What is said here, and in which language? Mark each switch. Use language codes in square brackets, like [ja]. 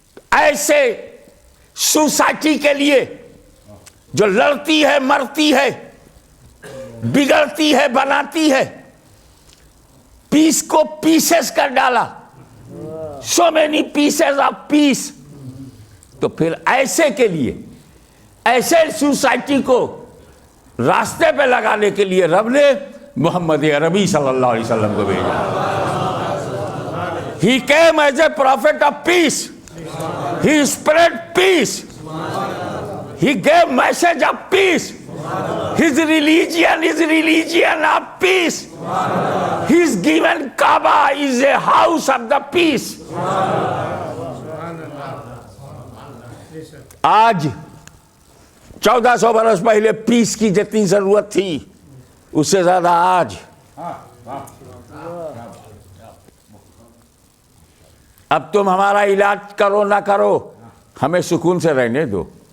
[ur] ایسے سوسائٹی کے لیے جو لڑتی ہے, مرتی ہے, بگڑتی ہے, بناتی ہے, پیس کو پیسز کر ڈالا. [en] So many pieces of peace. [ur] تو پھر ایسے کے لیے, ایسے سوسائٹی کو راستے پہ لگانے کے لیے رب نے محمد عربی صلی اللہ علیہ وسلم کو بھیجا. [en] He came as a prophet of peace. He spread peace. He gave message of peace. His religion is religion of peace. His given Kaaba is a house of the peace. [ur] آج 1400 برس پہلے پیس کی جتنی ضرورت تھی اس سے زیادہ آج. اب تم ہمارا علاج کرو نہ کرو, ہمیں سکون سے رہنے دو.